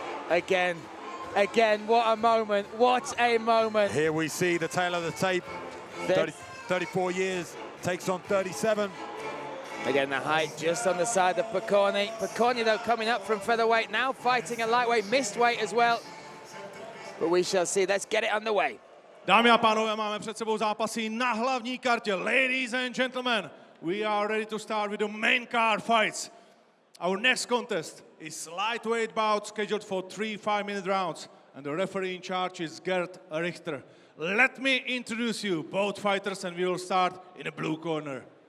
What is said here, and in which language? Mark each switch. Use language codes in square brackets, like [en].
[en] Again, what a moment, what a moment. Here we see the tail of the tape. 34 years, takes on 37. Again, the height just on the side of Pokorný. Pokorný, though, coming up from featherweight, now fighting a lightweight, missed weight as well. But we shall see. Let's get it underway. [cs] Dámy a pánové, máme před sebou zápasy na hlavní kartě. [en] Ladies and gentlemen, we are ready to start with the main card fights. Our next contest is lightweight bout scheduled for 3 5-minute rounds, and the referee in charge is Gerd Richter. Let me introduce you both fighters, and we will start in the blue corner.